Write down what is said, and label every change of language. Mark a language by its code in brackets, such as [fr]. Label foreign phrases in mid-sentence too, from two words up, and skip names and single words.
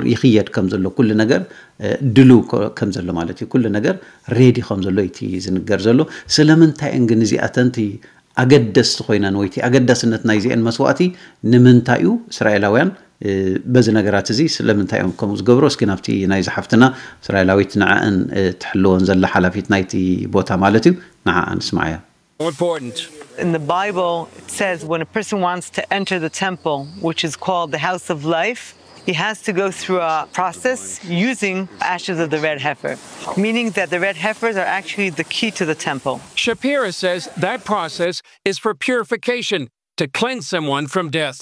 [ti] ይኽየድ ከም ዘሎ ኩሉ ነገር ድሉ ከም ዘሎ ማለት እዩ ኩሉ ነገር ሬዲ ከም ዘሎ እቲ ዝንገር ዘሎ ስለምንታይ ግን እዚኣተንቲ ኣገደስቲ ኮይነን ወይቲ ኣገዳስነት ናይ ዚአን መስዋዕቲ ንምንታይ እዩ እስራኤላውያን በዚ ነገራት እዚ ስለምንታይም ከም ዝገብሩ እስኪ ናብቲ ናይ ዝሓፍትና እስራኤላዊት ንዓን ትሕልወን ዘላ ሓላፊት ናይቲ ቦታ ማለት እዩ ንዓን ስማዕያ [en] Important. In the Bible, it says when a person wants to enter the temple, which is called the House of Life, he has to go through a process using ashes of the red heifer, meaning that the red heifers are actually the key to the temple. Shapira says that process is for purification, to cleanse someone from death.